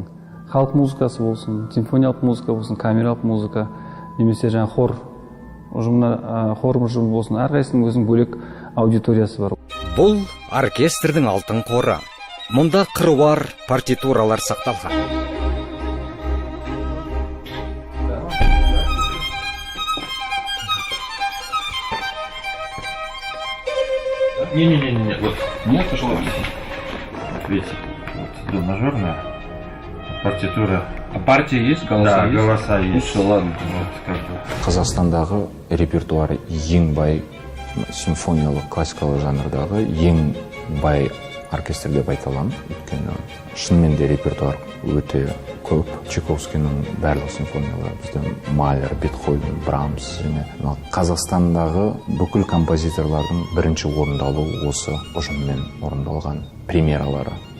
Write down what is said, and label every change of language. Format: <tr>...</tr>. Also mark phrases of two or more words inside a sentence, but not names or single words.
<kk>Халық музыкасы болсын, симфониялық музыка болсын, камералық музыка, немесе хор ұжымы болсын, әрқайсының өзінің бөлек аудиториясы бар. Бұл оркестрдің алтын қоры. Мұнда қыруар партитуралар сақталған.</kk> <ru>Не, вот нет, видите, вот до мажорная партитура. А партия есть, голоса есть? Да, голоса есть. Ну все, ладно.</ru> <kk>Қазақстандағы репертуары ең бай симфониялық классикалық жанрдағы ең бай оркестр деп айта аламын. Өйткені шынымен де репертуар өте көп. Чайковскийдің барлық симфониялары бізде Малер, Бетховен, Брамс және Қазақстандағы бүкіл композиторлардың бірінші орындалу осы ұжыммен орындалған премьералары.</kk>